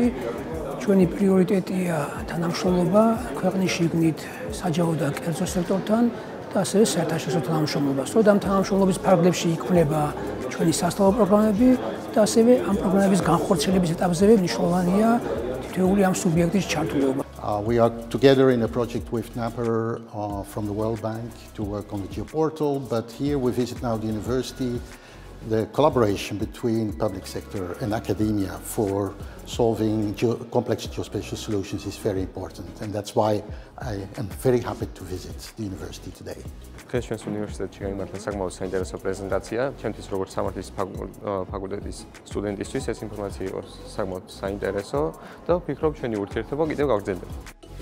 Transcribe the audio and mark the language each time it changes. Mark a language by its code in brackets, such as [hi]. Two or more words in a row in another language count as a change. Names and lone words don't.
[ka] ჩვენი პრიორიტეტია თანამშრომლობა ქვეყნის შიგნით საჯარო და კერძო სექტორთან და ასევე საერთაშორისო თანამშრომლობა. სწორედ ამ თანამშრომლობის ფარგლებში იქმნება ჩვენი სასწავლო პროგრამები და ასევე ამ პროგრამების განხორციელების ეტაპზე მნიშვნელოვანია [en] We are together in a project with NAPER from the World Bank to work on the geoportal, but here we visit now the university. The collaboration between public sector and academia for solving complex geospatial solutions is very important, and that's why I am very happy to visit the university today. [ka] დღეს ჩვენს უნივერსიტეტში გამართა საკმაოდ საინტერესო პრეზენტაცია. ჩვენთვის როგორც სამართლის ფაკულტეტის სტუდენტისთვის ეს ინფორმაცია იყო საკმაოდ საინტერესო და ვფიქრობ ჩვენი ურთიერთობა კიდევ გაგრძელდება.